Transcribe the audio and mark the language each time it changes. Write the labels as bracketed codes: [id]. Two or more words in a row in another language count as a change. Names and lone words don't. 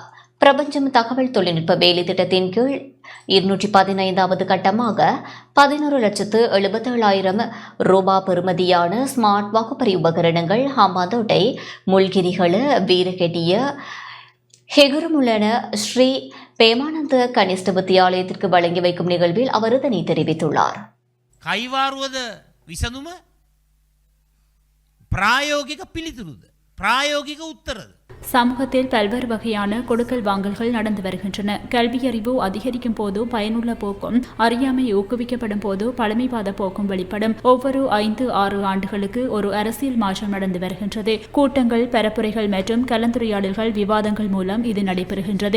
[ta] பிரபஞ்சம் தகவல் தொழில்நுட்ப வேலை திட்டத்தின் கீழ் 215வது கட்டமாக 11,77,000 ரூபாய் பெறுமதியான ஸ்மார்ட் வாக்குப்பதிவு உபகரணங்கள் ஹம்பாந்தோட்டை, முல்கிரிகள, வீரகெட்டிய, ஹெகுரமுலன ஸ்ரீ பேமானந்த கனிஷ்ட வித்தியாலயத்திற்கு வழங்கி வைக்கும் நிகழ்வில் அவர் இதனை தெரிவித்துள்ளார். [si] கைவாරුවද විසඳුම ප්‍රායෝගික පිළිතුරුද ප්‍රායෝගික උත්තරද? [ta] சமூகத்தில் பல்வேறு வகையான கொடுக்கல் வாங்கல்கள் நடந்து வருகின்றன. கல்வியறிவு அதிகரிக்கும் போது பயனுள்ள போக்கும், அறியாமை ஊக்குவிக்கப்படும் போது பழமைவாத போக்கும் வெளிப்படும். ஒவ்வொரு 5-6 ஆண்டுகளுக்கு ஒரு அரசியல் மாற்றம் நடந்து வருகின்றது. கூட்டங்கள், பரப்புரைகள் மற்றும் கலந்துரையாடல்கள், விவாதங்கள் மூலம் இது நடைபெறுகின்றது.